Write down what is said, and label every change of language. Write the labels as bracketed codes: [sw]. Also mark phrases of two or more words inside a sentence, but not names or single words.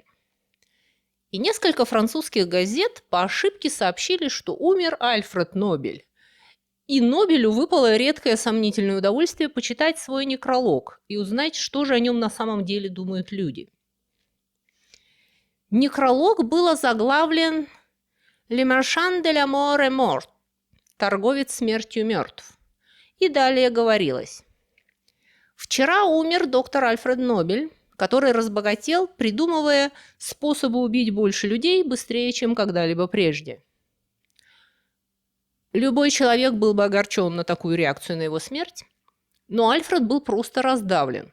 [ru] И несколько французских газет по ошибке сообщили, что умер Альфред Нобель. И Нобелю выпало редкое сомнительное удовольствие почитать свой некролог и узнать, что же о нем на самом деле думают люди. Некролог был озаглавлен [fr] «Le marchand de la mort est mort» – [ru] «Торговец смертью мертв». И далее говорилось: «Вчера умер доктор Альфред Нобель, который разбогател, придумывая способы убить больше людей быстрее, чем когда-либо прежде». Любой человек был бы огорчен на такую реакцию на его смерть, но Альфред был просто раздавлен.